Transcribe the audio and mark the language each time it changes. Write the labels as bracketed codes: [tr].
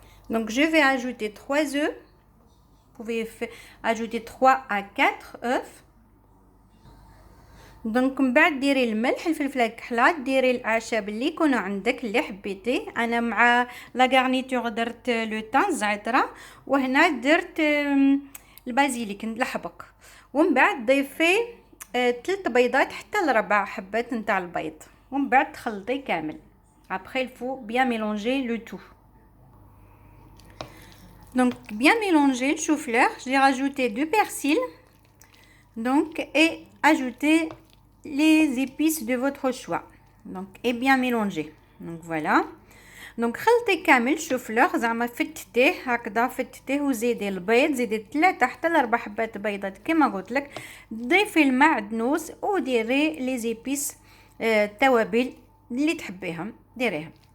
[fr] Donc je vais ajouter 3 œufs. Vous pouvez ajouter 3 à 4 œufs. [ar] دونك من بعد ديري الملح الفلفل الكحله، ديري الاعشاب اللي يكونوا عندك اللي حبيتي. انا مع لا غارنيتور درت لو طان الزعتره وهنا درت البازيليك الحبق. ومن بعد ضيفي 3 بيضات حتى ل4 حبات نتاع البيض ومن بعد تخلطي كامل. [fr] Après il faut bien mélanger le tout. Donc bien mélanger le chou-fleur, j'ai rajouté du persil. Donc et ajouter les épices de votre choix. Donc et bien mélanger. Donc voilà. [ar] Donc خلطي كامل الشوفلور زعما فتتيه هكذا فتتيه وزيدي البيض، زيدي 3 حتى ل4 حبات بيضات كما قلت لك. ضيفي المعدنوس وديري لي زيبيس التوابل اللي تحبيهم ديريهم.